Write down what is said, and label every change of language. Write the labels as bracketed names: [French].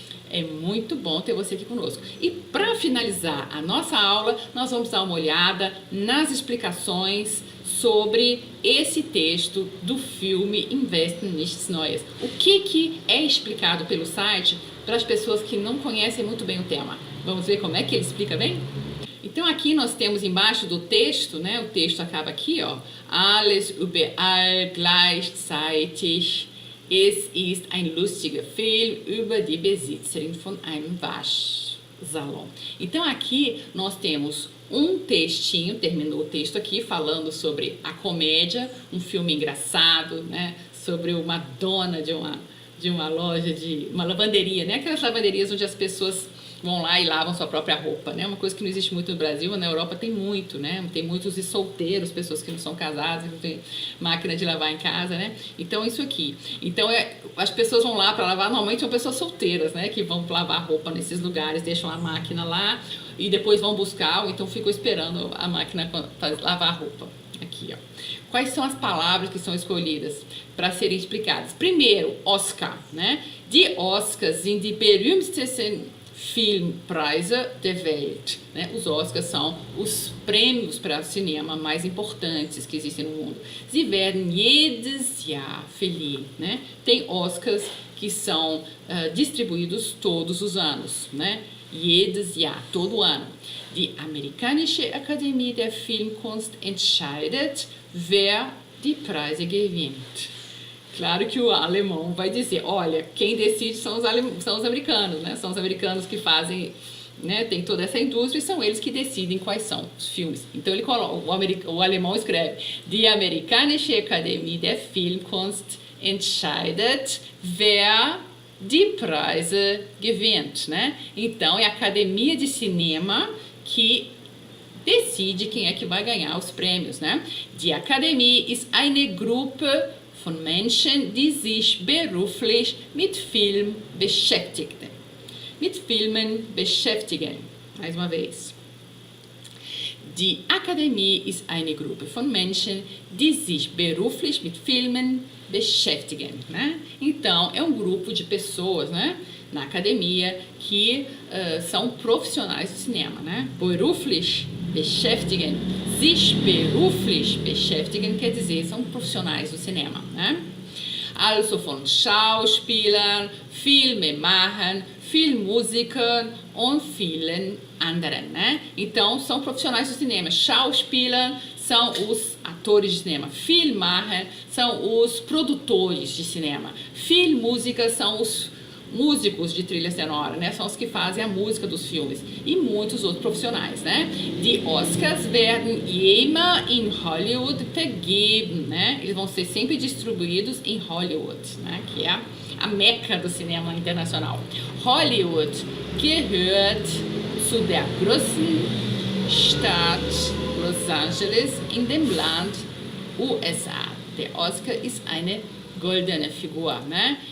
[Portuguese] É muito bom ter você aqui conosco. E para finalizar a nossa aula, nós vamos dar uma olhada nas explicações sobre esse texto do filme Investen Nichts Neues. O que é explicado pelo site para as pessoas que não conhecem muito bem o tema. Vamos ver como é que ele explica bem? Então aqui nós temos embaixo do texto, né? O texto acaba aqui, ó. [German] Alles überall gleichzeitig. Es ist ein lustiger Film über die Besitzerin von einem Waschsalon. [Portuguese] Então aqui nós temos um textinho, terminou o texto aqui falando sobre a comédia, um filme engraçado, né? Sobre uma dona de uma loja, de uma lavanderia, né? Aquelas lavanderias onde as pessoas vão lá e lavam sua própria roupa, né? Uma coisa que não existe muito no Brasil, na Europa tem muito, né? Tem muitos solteiros, pessoas que não são casadas, que não tem máquina de lavar em casa, né? Então, isso aqui. Então, as pessoas vão lá para lavar, normalmente são pessoas solteiras, né? Que vão lavar roupa nesses lugares, deixam a máquina lá e depois vão buscar, ou então ficam esperando a máquina lavar a roupa. Aqui, ó. Quais são as palavras que são escolhidas para serem explicadas? Primeiro, Oscar, né? [German] Die Oscars sind die berühmtesten Filmpreise der Welt, né? [Portuguese] Os Oscars são os prêmios para cinema mais importantes que existem no mundo. [German] Sie werden jedes Jahr verliehen, né? [Portuguese] Tem Oscars que são distribuídos todos os anos, né? [German] Jedes Jahr, [Portuguese] todo ano. [German] Die Amerikanische Akademie der Filmkunst entscheidet, wer die Preise gewinnt. [Portuguese] Claro que o alemão vai dizer, olha, quem decide são os americanos, né? São os americanos que fazem, né? Tem toda essa indústria e são eles que decidem quais são os filmes. Então ele coloca, o alemão escreve, [German] Die Amerikanische Akademie der Filmkunst entscheidet, wer die Preise gewinnt, né? [Portuguese] Então é a Academia de Cinema que decide quem é que vai ganhar os prêmios, né? [German] Die Akademie ist eine Gruppe von Menschen, die sich beruflich mit Film beschäftigen. Mit Filmen beschäftigen. [Portuguese] Mais uma vez. [German] Die Akademie ist eine Gruppe von Menschen, die sich beruflich mit Filmen beschäftigen, né? [Portuguese] Então, é um grupo de pessoas, né, na academia que são profissionais do cinema, né? [German] Beruflich beschäftigen, sich beruflich beschäftigen [Portuguese] quer dizer são profissionais do cinema, né? [German] Also von Schauspielern, Filmemachern, Filmmusikern und vielen anderen, [Portuguese] né? Então, são profissionais do cinema. Schauspieler são os atores de cinema. Filmmacher são os produtores de cinema. Filmmusiker são os músicos de trilha sonora, né? São os que fazem a música dos filmes. E muitos outros profissionais, né? [German] Die Oscars werden immer in Hollywood vergeben, né? [Portuguese] Eles vão ser sempre distribuídos em Hollywood, né? Que é a meca do cinema internacional. [German] Hollywood gehört zu der größten Stadt Los Angeles in dem Land USA. Der Oscar ist eine goldene Figur, né?